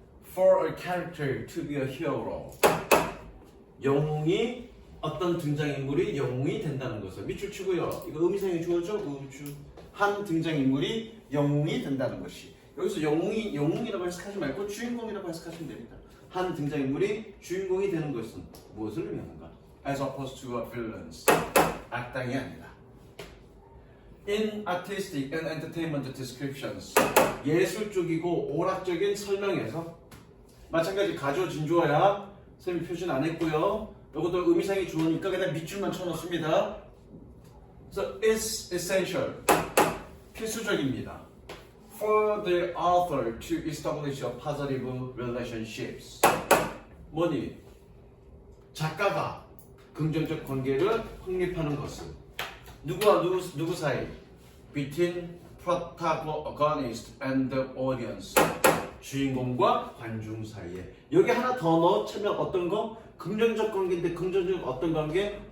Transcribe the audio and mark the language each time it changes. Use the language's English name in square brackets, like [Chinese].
[English] For a character to be a hero. [Korean] 영웅이 어떤 등장인물이 영웅이 된다는 것을 밑줄 치고요. 이거 의미상의 주어죠? 한 등장인물이 영웅이 된다는 것이. 여기서 영웅이라고 해석하지 말고 주인공이라고 해석하시면 됩니다. 한 등장인물이 주인공이 되는 것은 무엇을 의미하는가? [English] As opposed to a villains. [Korean] 악당이 아니다. [English] In artistic and entertainment descriptions. [Korean] 예술 쪽이고 오락적인 설명에서 마찬가지 가조 진주어야 선생님이 표시는 안 했고요. 이것도 의미상이 좋으니까 그냥 밑줄만 쳐놓습니다. [English] So it's essential. [Korean] 필수적입니다. [English] For the author to establish a positive relationships. [Korean] 뭐니? 작가가 긍정적 관계를 확립하는 것은 누구와 누구 사이? [English] Between protagonist and the audience. [Korean] 주인공과 관중 사이에. 여기 하나 더 넣으면 어떤 거? 긍정적 관계인데 긍정적 어떤 관계?